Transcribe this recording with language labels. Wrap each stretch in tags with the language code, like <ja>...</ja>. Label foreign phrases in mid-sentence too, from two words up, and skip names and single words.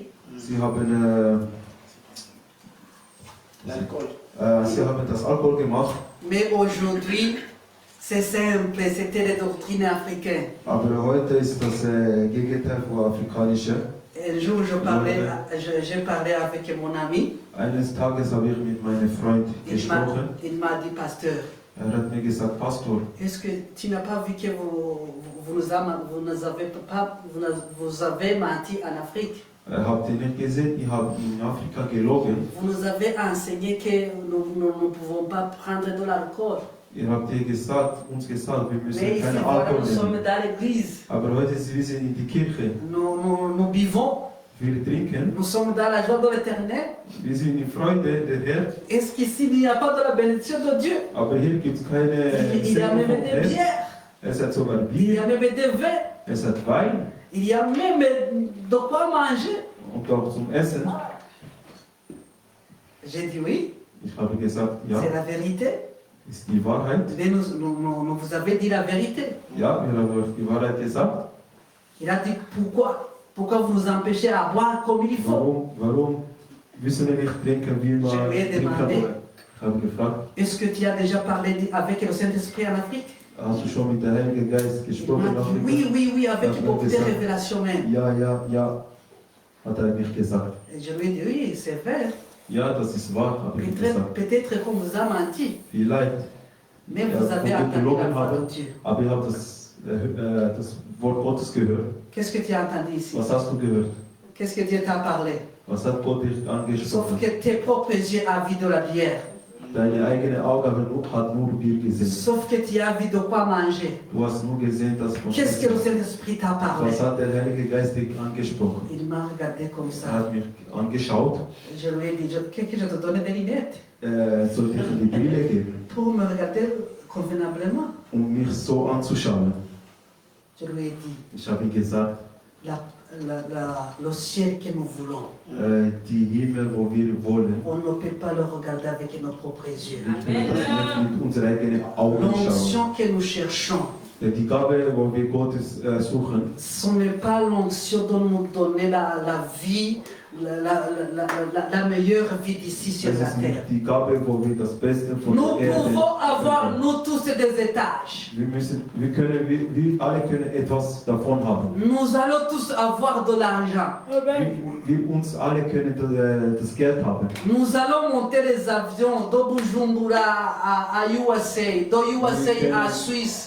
<de>sie haben das Alkohol gemacht,</de> <fr>mais aujourd'hui, c'est simple, c'était les doctrines africaines.</fr> <de>aber heute ist das Gegenteil von afrikanischer.</de> <fr>Un jour, j'ai parlé avec mon ami,</fr> <de>Eines Tages habe ich mit meinem Freund gesprochen.</de> <fr>il m'a dit, pasteur,</fr> <de>Hat mir gesagt, Pastor,</de> <fr>est-ce que tu n'as pas vu que vous avez menti en Afrique?</fr> <de>habt ihr nicht gesehen, ich habe in Afrika gelogen.</de> <fr>Vous nous avez enseigné que nous ne pouvons pas prendre de l'alcool.</fr> <de>Ihr habt uns gesagt, wir müssen</de> <fr>Mais ici,</fr> <de>keine</de> <fr>voilà,</fr> <de>Alkohol</de> <fr>nous sommes</fr> <de>nehmen.</de> <fr>dans l'église.</fr> <de>Aber heute wir sind in die Kirche.</de> <fr>Nous buvons.</fr> <de>Wir trinken.</de> <fr>Nous sommes dans la joie de l'éternel.</fr> <de>Wir sind in Freude der Herr.</de> <fr>Est-ce qu'ici, il n'y a pas de la bénédiction de Dieu?</fr> <de>Aber hier gibt es keine</de> <fr>Il y a</fr> <de>Segen</de> <fr>même</fr> <de>vom</de> <fr>des</fr> <de>Herrn.</de> <fr>bières.</fr> <de>Es hat sogar</de> <fr>Il y a</fr> <de>Bier,</de> <fr>même des vins.</fr> <de>es hat Wein</de> <fr>Il y a même de quoi manger.</fr> <de>und auch zum Essen.</de> <fr>J'ai dit oui,</fr> <de>Ich habe gesagt,</de> <fr>c'est</fr> <de>ja,</de> <fr>la vérité.</fr> <de>ist die Wahrheit.</de> <fr>Mais nous vous avez dit la vérité.</fr> <de>Ja, wir haben euch die Wahrheit gesagt.</de> <fr>Il a dit pourquoi? Pourquoi vous nous empêchez à boire comme il faut?</fr> <de>Warum müssen wir nicht trinken, wie man</de> <fr>Je lui ai</fr> <de>trinken</de> <fr>demandé.</fr> <de>soll? Ich habe gefragt,</de> <fr>Est-ce que tu as déjà parlé avec le Saint-Esprit en Afrique?</fr> <de>hast du schon mit dem Heiligen Geist</de> <fr>Il m'a</fr> <de>gesprochen?</de> <fr>dit oui, avec</fr> <de>Ja,</de> <fr>beaucoup de</fr> <de>gesagt.</de> <fr>révélations même.</fr> <de>Ja, hat mich gesagt.</de> <fr>Et je lui ai dit oui, c'est vrai.</fr> <de>Ja, das ist wahr, habe ich gesagt.</de> <fr>Peut-être qu'on vous a menti,</fr> <de>Vielleicht,</de> <fr>mais</fr> <de>Ja,</de> <fr>vous avez vous entendu la</fr> <de>gelogen</de> <fr>voix de</fr> <de>habe.</de> <fr>Dieu.</fr> <de>aber ich habe das Wort Gottes gehört.</de> <fr>Qu'est-ce que tu as entendu ici?</fr> <de>Was hast du gehört?</de> <fr>Qu'est-ce que Dieu t'a parlé?</fr> <de>Was hat Gott dich</de> <fr>Sauf</fr> <de>angesprochen?</de> <fr>que tes propres yeux ont vu de la bière.</fr> <de>Deine eigene Auge hat nur Bier gesehen.</de> <fr>Sauf que tu as vu de quoi manger.</fr> <de>Du hast nur gesehen, dass von</de> <fr>Qu'est-ce que le Saint-Esprit t'a parlé?</fr> <de>Was hat der Heilige Geist dich angesprochen?</de> <fr>Il m'a regardé comme</fr> <de>Er</de> <fr>ça.</fr> <de>hat mich angeschaut.</de> <fr>Je lui ai dit, que je te donne des lunettes</fr> <de>Soll ich ihm die Brille geben,</de> <fr>pour me regarder convenablement.</fr> <de>mich so anzuschauen?</de> <fr>Je lui ai dit,</fr> <de>Ich habe ihm gesagt,</de> <fr>le ciel que nous voulons,</fr> <de>die Himmel, wo wir wollen,</de> <fr>on ne peut pas le regarder avec nos propres yeux.</fr> <de>wir können das nicht mit unseren eigenen Augen schauen.</de> <fr>L'onction que nous cherchons,</fr> <de>Die Gabe, wo wir Gottes suchen,</de> <fr>ce n'est pas l'onction de nous donner la vie, la meilleure vie d'ici sur</fr> <de>das</de> <fr>la</fr> <de>ist</de> <fr>terre.</fr> <de>nicht die Gabe, wo wir das Beste von</de> <fr>Nous</fr> <de>der Erde</de> <fr>pouvons avoir,</fr> <de>bekommen.</de> <fr>nous tous, des étages.</fr> <de>Wir alle können etwas davon haben.</de> <fr>Nous allons tous avoir de l'argent.</fr> <de>Wir uns alle können das Geld haben.</de> <fr>Nous allons monter les avions de Bujumbura à USA, de USA à Suisse.</fr>